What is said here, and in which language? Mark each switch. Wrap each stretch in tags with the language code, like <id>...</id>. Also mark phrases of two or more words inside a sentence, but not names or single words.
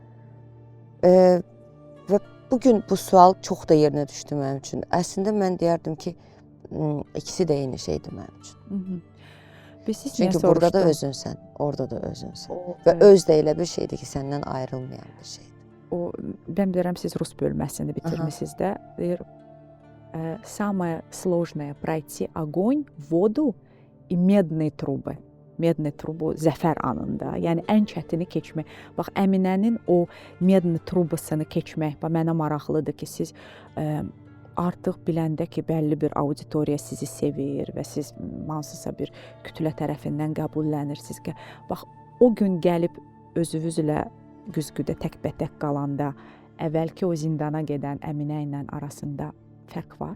<az>Və bugün bu sual çox da yerinə düşdü mənim üçün. Əslində mən deyərdim ki, ikisi də eyni şeydir mənim üçün. Çünki burada da özünsən, orada da özünsən. Və öz də elə bir şeydir ki, səndən ayrılmayan bir şeydir. Ben bilirəm, siz rus bölməsini bitirmisiniz də. Deyir,</az> <ru>самое сложное пройти огонь, воду и медные трубы. медные трубы</ru> <az>zəfər anında, yəni ən çətini keçmək. Bax, Əminənin o medni trubusunu keçmək mənə maraqlıdır ki, siz artıq biləndə ki, bəlli bir auditoriya sizi sevir və siz hansısa bir kütlə tərəfindən qəbullənirsiniz ki, bax, o gün gəlib özünüzlə güzgüdə təkbətək qalanda, əvvəlki o zindana gedən Əminə ilə arasında fərq var?</az>